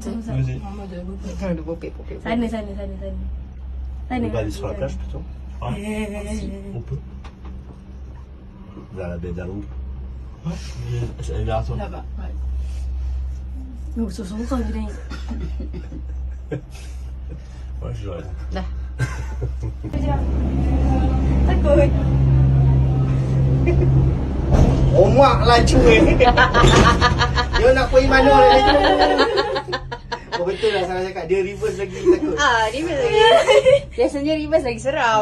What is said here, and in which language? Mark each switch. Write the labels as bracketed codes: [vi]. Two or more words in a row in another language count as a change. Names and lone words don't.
[fr] On va aller sur la plage plutôt. Si, on peut. Vers la baie d'Along. Ouais, elle est là, toi. Là-bas, ouais. [ms] Susah je naik. [fr] Ouais, je raison. [ms] Dah. Takut. Omak lah cuy. Dia nak pergi mana lagi tu? Oh betul lah Sarah cakap. Dia reverse lagi takut. Reverse lagi. Biasanya reverse lagi seram.